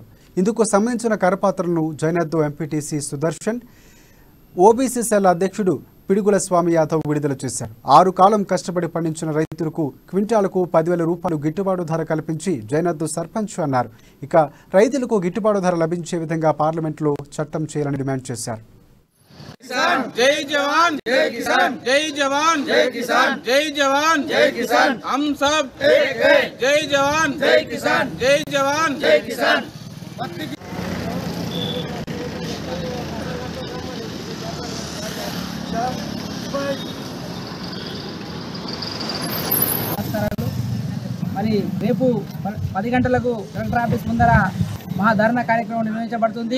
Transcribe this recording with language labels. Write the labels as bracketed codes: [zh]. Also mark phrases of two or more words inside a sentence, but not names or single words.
[te] ఇందుకు సంబంధించిన కరపత్రాలను జైనద్దు ఎంపీటీసీ సుదర్శన్, ఓబీసీ సెల్ అధ్యక్షుడు పిడుగుల స్వామి యాదవ్ విడుదల చేశారు. 6 కాలం కష్టపడి పండించిన రైతులకు క్వింటాలకు 10,000 రూపాయలు గిట్టుబాటు ధర కల్పించి జైనద్దు సర్పంచ్ అన్నారు. ఇక రైతులకు గిట్టుబాటు ధర లభించే విధంగా పార్లమెంట్లో చట్టం చేయాలని డిమాండ్ చేశారు. [hi] जय जवान जय किसान, जय जवान जय किसान, जय जवान जय किसान, हम सब एक है. जय जवान जय किसान, जय जवान जय किसान. [te] మరి రేపు 10 గంటలకు [en] collector office [te] ముందర మహాధరణ కార్యక్రమం నిర్వహించబడుతుంది.